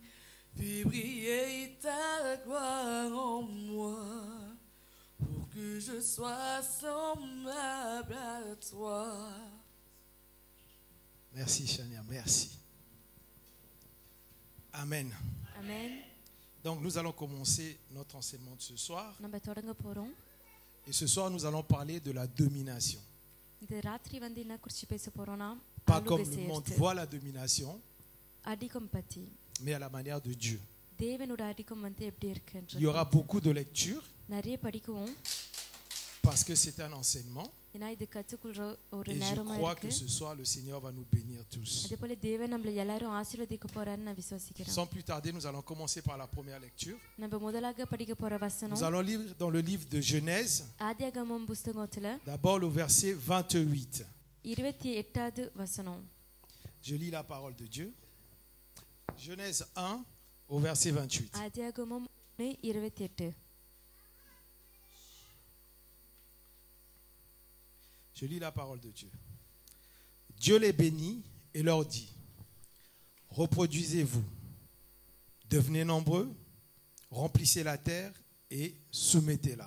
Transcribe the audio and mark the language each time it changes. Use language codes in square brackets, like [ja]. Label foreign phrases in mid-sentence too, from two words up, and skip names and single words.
[fr] Fais briller ta gloire en moi, pour que je sois semblable à toi. Merci Chania, merci. Amen. Amen. Donc nous allons commencer notre enseignement de ce soir. [ta] நம்ம தொடங்க போறோம். [fr] Et ce soir nous allons parler de la domination. [ta] இந்த ராத்திரி வந்து என்ன குறித்து பேச போறோம்னா [fr] Pas comme le monde voit la domination, [ta] அதிகம் பத்தி. [fr] mais à la manière de Dieu. [ta] தேவனோட அதிகம் வந்து எப்படி இருக்குன்றது. [fr] Il y aura beaucoup de lectures [ta] நிறைய படிக்குவோம். [fr] parce que c'est un enseignement. [ta] ஏன்னா இது கற்றுக்கொள்ற ஒரு [fr] Et je [ta] நேரமா [fr] crois [ta] இருக்கு. [fr] que ce soir, le Seigneur va nous bénir tous. [ta] அதேபோல தேவன் நம்மள எல்லாரும் ஆசீர்வதிக்க போறாருன்னு நான் விசுவாசிக்கிறேன். [fr] Sans plus tarder, nous allons commencer par la première lecture. [ta] நம்ம முதலாக படிக்க போற [fr] Nous [ta] வசனம் [fr] allons lire dans le livre de Genèse, [ta] ஆதியாகமம் புத்தகத்துல [fr] d'abord le verset 28. [ta] 28வது வசனம். [fr] Je lis la parole de Dieu. Genèse 1 au verset 28. [ta] ஆதியாகமம் 28. [fr] Je lis la parole de Dieu. Dieu les bénit et leur dit: reproduisez-vous, devenez nombreux, remplissez la terre et soumettez-la.